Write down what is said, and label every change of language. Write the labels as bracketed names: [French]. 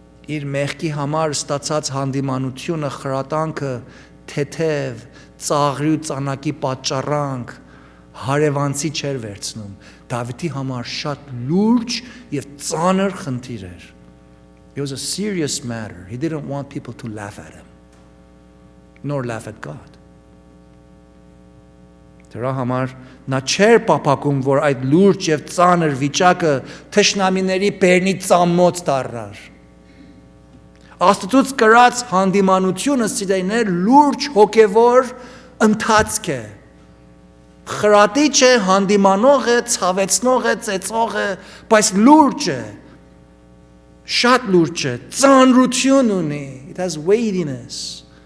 [Armenian] իր մեղքի համար ստացած հանդիմանությունը, խրատանքը, թեթև, ծաղրի ու ծանակի պատճառանք հարևանցի չէր վերցնում։ Դավիթի համար շատ լուրջ եւ ծանր խնդիր էր։ [English] It was a serious matter. He didn't want people to laugh at him, nor laugh at God. [Armenian] Դրա համար նա չէր պապակում, որ այդ լուրջ եւ ծանր վիճակը թշնամիների բերնի ծամոց դառնար։ Աստծուց կրած հանդիմանությունը սիրելիներ լուրջ հոգևոր ընթացք է։ Խրատիչ է, հանդիմանող է, ցավեցնող է, ծեծող է, բայց լուրջ է։ Շատ լուրջ է, ծանրություն ունի, [English] it has weightiness,